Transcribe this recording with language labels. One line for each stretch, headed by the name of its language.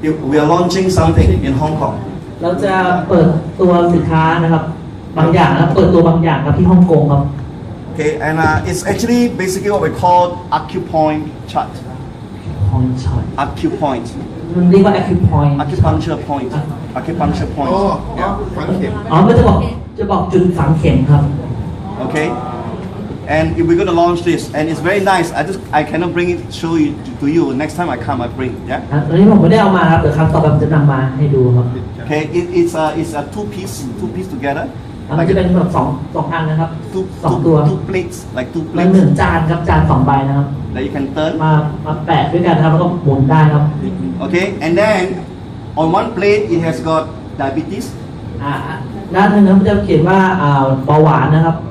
English: We are launching something in Hong Kong.
Thai: เราจะเปิดตัวสินค้านะครับบางอย่างนะเปิดตัวบางอย่างครับที่ฮ่องกงครับ
English: Okay, and it's actually basically what we call acupoint chart.
Thai: ฮองชอย
English: Acupoint.
Thai: มันเรียกว่า acupoint
English: Acupuncture point. Acupuncture point.
Thai: ฝังเข็ม มันจะบอกจุดฝังเข็มครับ
English: Okay, and if we're going to launch this, and it's very nice. I cannot bring it show you to you. Next time I come, I bring. Yeah.
Thai: ตอนนี้ผมไม่ได้เอามาครับเดี๋ยวครั้งต่อไปผมจะนำมาให้ดูครับ
English: Okay, it's a two piece together.
Thai: มันจะเป็นแบบสองอันนะครับสองตัว
English: two plates, like two
Thai: มันเหมือน
English: plates
Thai: จานครับจาน2 ใบนะครับ
English: that you can turn.
Thai: มาแปะด้วยกันครับแล้วก็หมุนได้ครับ
English: Okay, and then on one plate it has got diabetes,
Thai: ด้านหนึงครับมันจะเขียนว่าเบาหวานนะครับ